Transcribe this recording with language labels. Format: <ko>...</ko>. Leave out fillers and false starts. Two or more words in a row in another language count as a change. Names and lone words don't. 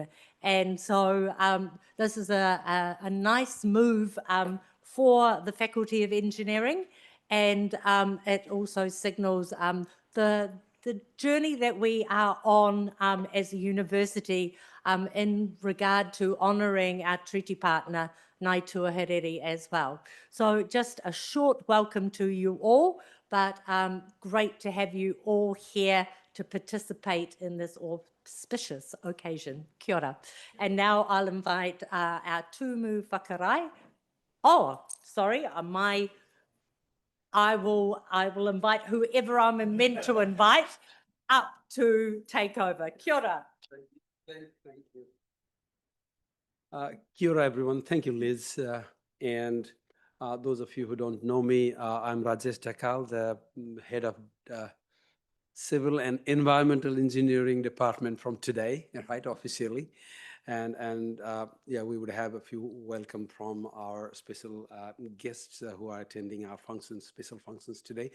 <en>And so this is a nice move for the Faculty of Engineering, and it also signals the journey that we are on as a university in regard to honouring our treaty partner, Nai Tua Hereri, as well. So just a short welcome to you all, but great to have you all here to participate in this auspicious occasion.</en> <mi>Kia ora.</mi> <en>And now I'll invite our</en> <mi>tumu whakarai.</mi> <en>Oh, sorry, I will invite whoever I'm meant to invite up to take over.</en> <mi>Kia ora.</mi> <en>Thank you.</en> <mi>Kia ora,</mi> <en>everyone. Thank you, Liz. And those of you who don't know me, I'm Rajesh Takal, the head of Civil and Environmental Engineering Department from today, right, officially. And yeah, we would have a few welcome from our special guests who are attending our functions, special functions today.</en>